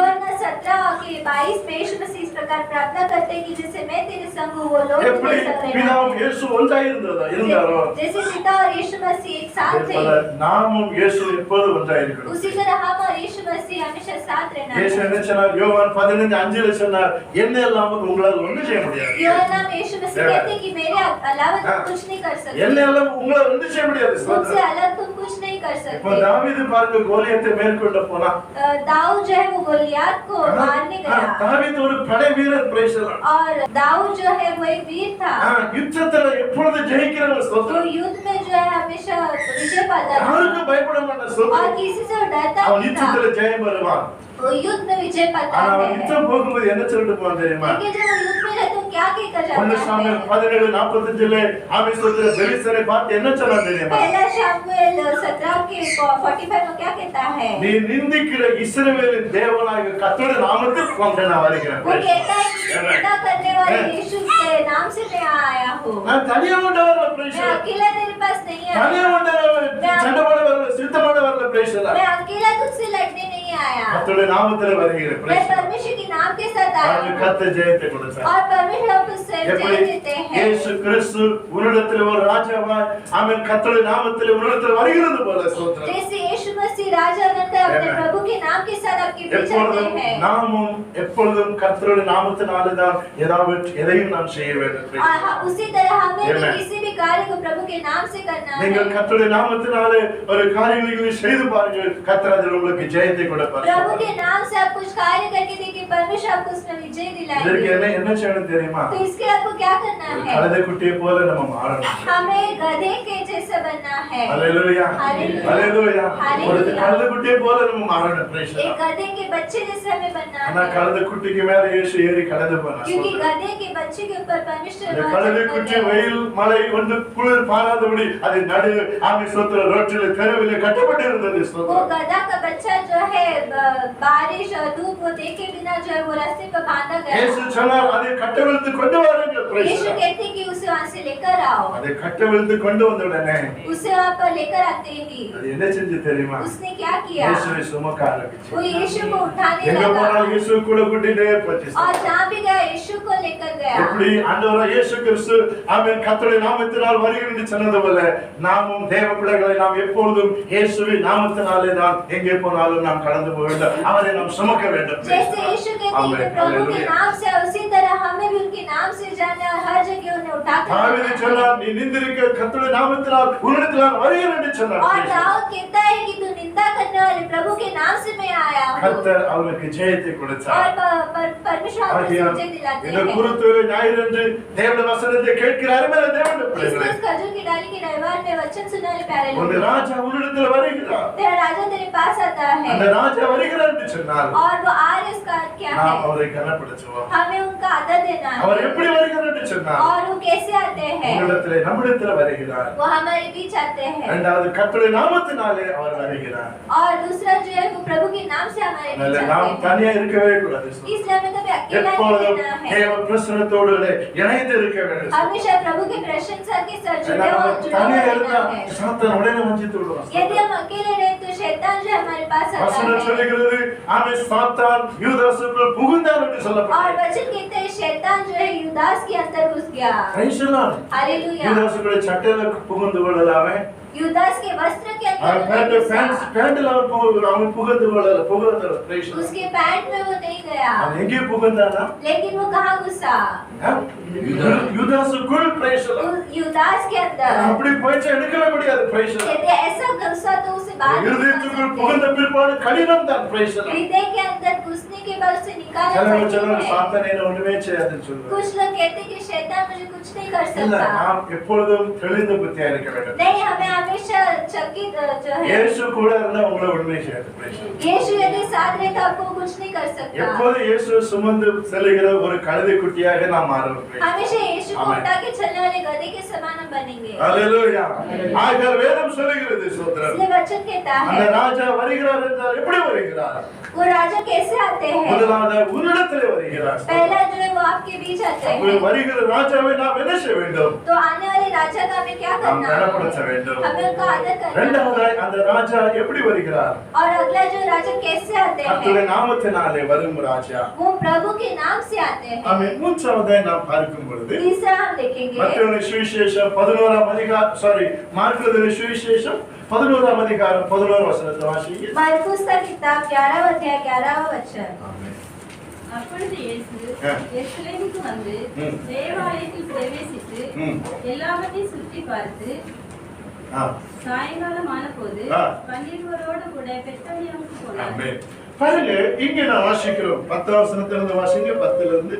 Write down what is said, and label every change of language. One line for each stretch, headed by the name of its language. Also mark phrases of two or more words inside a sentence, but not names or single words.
Hindi: योना 17 के 22 में यीशु मसीह इस प्रकार प्रार्थना करते हैं कि जैसे मैं तेरे संग हूँ वो लोग भी
Tamil: எப்படி
Hindi: मेरे संग रहना
Tamil: பிதாவும்
Hindi: है।
Tamil: இயேசு ஒன்றாய் இருந்தாரோ
Hindi: जैसे पिता और यीशु मसीह एक साथ
Tamil: அதே
Hindi: थे,
Tamil: போல நாமும் இயேசு எப்போதும் ஒன்றாய் இருக்கணும்.
Hindi: उसी तरह हम और यीशु मसीह हमेशा साथ रहना
Tamil: இயேசு
Hindi: है।
Tamil: என்ன சொன்னார்? யோவான் 15:5 சொன்னார், என்ன இல்லாமல் உங்களால் ஒன்றும் செய்ய முடியாது.
Hindi: योना में यीशु मसीह कहते हैं कि मेरे अलावा तुम कुछ नहीं कर सकते,
Tamil: என்ன இல்லாமல் உங்களால் ஒன்றும் செய்ய முடியாது.
Hindi: मुझसे अलग तुम कुछ नहीं नहीं कर
Tamil: இப்போ
Hindi: सकते।
Tamil: தாவீது பார்க்க கோலியத்தை மேற்கொண்டு போனா
Hindi: दाऊद जो है वो गोलियत को मारने गया
Tamil: தாவீது ஒரு படை வீரர் பிரேசலாம்
Hindi: और दाऊद जो है वो एक वीर था
Tamil: யுத்தத்துல எப்பொழுது ஜெயிக்கிறவர்
Hindi: तो
Tamil: ஸ்தோத்திரம்
Hindi: युद्ध में जो है हमेशा विजय पाता था
Tamil: யாருக்கும் பயப்பட மாட்டான்
Hindi: और
Tamil: ஸ்தோத்திரம்
Hindi: किसी से वो डरता
Tamil: அவன்
Hindi: नहीं था।
Tamil: யுத்தத்துல ஜெயம் பெறுவான்
Hindi: वो युद्ध में विजय पाता
Tamil: ஆனா அவன்
Hindi: है
Tamil: யுத்தம் போகும்போது என்ன சொல்லிட்டு போவான் தெரியுமா
Hindi: लेकिन जब वो युद्ध में जाता तो क्या कहकर
Tamil: ஒன்னு
Hindi: जाता
Tamil: சாமுவேல்
Hindi: है
Tamil: 17:45 ஆமே ஸ்தோத்திரம் பெலிஸ்தரை பார்த்து என்ன சொன்னான் தெரியுமா
Hindi: पहला शमूएल 17 के 45 में क्या कहता है
Tamil: நீ நிந்திக்கிற இஸ்ரவேலின் தேவனாகிய கர்த்தருடைய நாமத்தில் கொண்டு நான் வருகிறேன்
Hindi: वो कहता है कि निंदा करने वाले यीशु के नाम से मैं आया हूँ
Tamil: நான் தனியா கொண்டு வரல
Hindi: मैं
Tamil: பிரேசலாம்
Hindi: अकेला तेरे पास नहीं
Tamil: தனியா
Hindi: आया
Tamil: கொண்டு வரல சண்டை போட வரல சித்தம் போட வரல பிரேசலாம்
Hindi: मैं अकेला तुझसे लड़ने नहीं आया
Tamil: கர்த்தருடைய நாமத்தில் வருகிறேன்
Hindi: मैं
Tamil: பிரேசலாம்
Hindi: परमेश्वर के नाम के साथ आया
Tamil: அவனுக்கு
Hindi: हूँ
Tamil: கர்த்தர் ஜெயத்தை கொடுத்தார்
Hindi: और परमेश्वर आपको जय
Tamil: எப்படி
Hindi: देते हैं
Tamil: இயேசு கிறிஸ்து உன்னிடத்தில் ஒரு ராஜாவாய் ஆமென் கர்த்தருடைய நாமத்தில் உன்னிடத்தில் வருகிறது போல ஸ்தோத்திரம்
Hindi: जैसे यीशु मसीह राजा बनकर अपने Amen. प्रभु के नाम के साथ आपके बीच आते
Tamil: எப்பொழுதும்
Hindi: हैं
Tamil: நாமும் எப்பொழுதும் கர்த்தருடைய நாமத்தினாலே தான் எதையும் நாம் செய்ய வேண்டும்
Hindi: और उसी तरह हमें भी Amen. किसी भी कार्य को प्रभु के नाम से करना
Tamil: நீங்கள்
Hindi: है
Tamil: கர்த்தருடைய நாமத்தினாலே ஒரு காரியங்களை செய்து பாருங்கள் கர்த்தர் அதில் உங்களுக்கு ஜெயத்தை கொடுப்பார்
Hindi: प्रभु के नाम से आप कुछ कार्य करके देखिए परमेश्वर आपको उसमें विजय
Tamil: இதற்கு
Hindi: दिलाएंगे
Tamil: என்ன செய்யணும் தெரியுமா
Hindi: तो इसके लिए आपको क्या करना
Tamil: ஒரு
Hindi: है
Tamil: கழுதை குட்டியை போல நம்ம மாறணும்
Hindi: हमें गधे के जैसे बनना है
Tamil: ஹalleluya Hallelujah. ஹalleluya Hallelujah. ஒரு கழுதை குட்டியை போல நம்ம மாறணும்
English: praise the
Hindi: एक
English: Lord.
Hindi: गधे के बच्चे जैसे हमें बनना
Tamil: ஆனா
Hindi: है
Tamil: கழுதை குட்டிக்கு மேல இயேசு ஏறி கடந்து போனார்
Hindi: क्योंकि गधे के बच्चे के ऊपर परमेश्वर
Tamil: இந்த
Hindi: वहाँ
Tamil: கழுதை
Hindi: चढ़
Tamil: குட்டி
Hindi: गए।
Tamil: வெயில் மழை வந்து குளிர் பாராதபடி அது நடு ஆமி ஸ்தோத்திர ரோட்டில் தெருவில் கட்டப்பட்டு இருந்தது
Hindi: वो
Tamil: ஸ்தோத்திரம்
Hindi: गधा का बच्चा जो है बारिश और धूप को देखे बिना जो है वो रास्ते पर बांधा
Tamil: இயேசு
Hindi: गया
Tamil: சொன்னார் அதை கட்டவிழ்த்து கொண்டு வாருங்கள்
English: praise the
Hindi: यीशु
English: Lord.
Hindi: कहते हैं कि उसे वहाँ से लेकर आओ
Tamil: அதை கட்டவிழ்த்து கொண்டு வந்த உடனே
Hindi: उसे वहाँ पर लेकर आते ही
Tamil: அது என்ன செஞ்சு தெரியுமா
Hindi: उसने क्या किया
Tamil: இயேசுவை சுமக்க ஆரம்பிச்சு
Hindi: वो यीशु को उठाने
Tamil: எங்க
Hindi: लगा
Tamil: போனாலும் இயேசு கூட கூட்டிட்டே போச்சு
Hindi: और जहाँ भी गया यीशु को लेकर गया
Tamil: எப்படி ஆண்டவராகிய இயேசு கிறிஸ்து ஆமென் கர்த்தருடைய நாமத்தினால் வருகிறேன் என்று சொன்னது போல நாமும் தேவ பிள்ளைகளை நாம் எப்பொழுதும் இயேசுவின் நாமத்தினாலே தான் எங்கே போனாலும் நாம் கடந்து போக வேண்டும் அவரை நாம் சுமக்க வேண்டும்
Hindi: जैसे यीशु कहते हैं कि प्रभु के नाम से उसी तरह हमें भी उनके नाम से जाना और हर जगह उन्हें उठाकर
Tamil: தாவீது
Hindi: जाना है।
Tamil: சொன்னார் நீ நிந்திருக்க கர்த்தருடைய நாமத்தினால் உன்னிடத்தில் நான் வருகிறேன் என்று
Hindi: और
Tamil: சொன்னார்
Hindi: दाऊद कहता है कि तू निंदा करने वाले प्रभु के नाम से मैं आया हूँ
Tamil: கர்த்தர் அவனுக்கு ஜெயத்தை கொடுத்தார்
Hindi: और परमेश्वर आपको
Tamil: ஆகையால்
Hindi: विजय दिलाते
Tamil: இந்த
Hindi: हैं
Tamil: குருத்துவ ஞாயிறு என்று தேவனுடைய வசனத்தை கேட்கிற அருமையான தேவனுடைய பிள்ளைகளே
Hindi: क्रिसमस खजूर की डाली के रविवार में वचन सुनने वाले प्यारे
Tamil: ஒரு
Hindi: लोग
Tamil: ராஜா உன்னிடத்தில் வருகிறார்
Hindi: तेरा राजा तेरे पास आता
Tamil: அந்த
Hindi: है
Tamil: ராஜா வருகிறார் என்று சொன்னார்
Hindi: और वो आ रहे उसका अर्थ क्या
Tamil: நாம்
Hindi: है
Tamil: அவரை கனப்படுத்துவோம்
Hindi: हमें उनका आदर देना
Tamil: அவர்
Hindi: है
Tamil: எப்படி வருகிறார் என்று சொன்னார்
Hindi: और वो कैसे आते हैं
Tamil: உன்னிடத்தில் நம்மிடத்தில் வருகிறார்
Hindi: वो हमारे बीच आते हैं
Tamil: இரண்டாவது கர்த்தருடைய நாமத்தினாலே அவர் வருகிறார்
Hindi: और दूसरा जो है वो प्रभु के नाम से हमारे बीच
Tamil: அதனால
Hindi: आते
Tamil: நாம்
Hindi: हैं
Tamil: தனியா இருக்கவே கூடாது
Hindi: इसलिए हमें कभी अकेला नहीं
Tamil: எப்பொழுதும்
Hindi: रहना है
Tamil: தேவ பிரசன்னத்தோடு இணைந்து இருக்க வேண்டும்
Hindi: हमेशा प्रभु की प्रशंसा के साथ जुड़े
Tamil: ஏன்னா நம்ம
Hindi: जुड़ा
Tamil: தனியா
Hindi: हुआ
Tamil: இருந்தா
Hindi: रहना है
Tamil: சாத்தான் உடனே வஞ்சித்து விடுவான்
Hindi: यदि हम अकेले रहे तो शैतान जो हमारे पास आता
Tamil: வசனம்
Hindi: है
Tamil: சொல்லுகிறது ஆமே சாத்தான் யூதாசுக்குள் புகுந்தான் என்று
Hindi: और
Tamil: சொல்லப்பட்டது
Hindi: वचन कहते हैं शैतान जो है युदास के अंदर घुस गया
English: Praise the Lord.
Hindi: हालेलुया
Tamil: யூதாசுக்குள்ள சட்டையில புகுந்து கொள்ளலாமே
Hindi: युदास के वस्त्र के
Tamil: அவன்
Hindi: अंदर वो नहीं घुसा।
Tamil: பேண்ட்ல அவன் புகுந்து கொள்ளல புகுந்து
English: Praise the Lord.
Hindi: उसके पैंट में वो नहीं गया
Tamil: அவன் எங்கே புகுந்தானா
Hindi: लेकिन वो कहाँ घुसा
Tamil: யூதாசுக்குள்
English: Praise the Lord.
Hindi: युदास के अंदर
Tamil: அப்படி போயிச்சு எடுக்கவே முடியாது
English: Praise the Lord.
Hindi: यदि ऐसा घुसा तो उसे बाहर नहीं निकाल
Tamil: இருதயத்துக்குள்
Hindi: सकते।
Tamil: புகுந்த பிற்பாடு கடினம் தான்
English: Praise the Lord.
Hindi: हृदय के अंदर घुसने के बाद उसे निकालना
Tamil: சிலர்
Hindi: कठिन है।
Tamil: சாத்தானே ஒண்ணுமே செய்யாதுன்னு சொல்லுவாங்க
Hindi: कुछ लोग कहते हैं कि शैतान मुझे कुछ नहीं कर
Tamil: இல்ல
Hindi: सकता
Tamil: நாம் எப்பொழுதும் தெளிந்த புத்தியா இருக்க வேண்டும்
Hindi: नहीं हमें हमेशा चकित जो है
Tamil: இயேசு கூட இருந்தா உங்களை ஒண்ணுமே செய்யாது
English: Praise the Lord.
Hindi: यीशु यदि साथ रहे तो आपको कुछ नहीं कर सकता
Tamil: எப்போது இயேசு சுமந்து செல்லுகிற ஒரு கழுதை குட்டியாக நாம் மாறுவோம்
English: Praise the Lord.
Hindi: हमेशा यीशु को Amen. उठा के चलने वाले गधे के समान हम बनेंगे
Tamil: அல்லேலூயா ஆகையால் வேதம் சொல்லுகிறது ஸ்தோத்திரம்
Hindi: इसलिए वचन कहता
Tamil: அந்த
Hindi: है
Tamil: ராஜா வருகிறார் என்றால் எப்படி வருகிறார்
Hindi: वो राजा कैसे आते हैं
Tamil: முதலாவது உன்னிடத்திலே வருகிறார்
Hindi: पहला जो है वो आपके बीच आते
Tamil: அப்படி
Hindi: हैं
Tamil: வருகிற ராஜாவை நாம் என்ன செய்ய வேண்டும்
Hindi: तो आने वाले राजा का हमें क्या
Tamil: நாம்
Hindi: करना
Tamil: கனப்படுத்த
Hindi: है
Tamil: வேண்டும்
Hindi: हमें उनका आदर करना
Tamil: இரண்டாவது
Hindi: है
Tamil: அந்த ராஜா எப்படி வருகிறார்
Hindi: और अगला जो राजा कैसे आते
Tamil: கர்த்தருடைய
Hindi: हैं
Tamil: நாமத்தினாலே வரும் ராஜா
Hindi: वो प्रभु के नाम से आते हैं
Tamil: ஆமென் மூன்றாவதை நாம் பார்க்கும் பொழுது
Hindi: तीसरा हम देखेंगे
Tamil: மத்தேயு சுவிசேஷம் 11ஆம் அதிகாரம் மார்க்கு சுவிசேஷம் 11ஆம் அதிகாரம் 11 வசனத்தை வாசிங்க
Hindi: मरकुस का किताब 11 अध्याय 11वां वचन
Tamil: ஆமென் அப்பொழுது இயேசு ஆ. எருசலேமுக்கு வந்து ம். தேவாலயத்தில் பிரவேசித்து ம். எல்லாவற்றையும் சுற்றி பார்த்து சாயங்காலம் ஆனபோது ஆ. 12 கூட பெத்தானியாவுக்கு போனார். ஆமென். பாருங்க, இங்க நான் வாசிக்கிறோம் 10 வசனத்துல இருந்து வாசிங்க, 10ல இருந்து.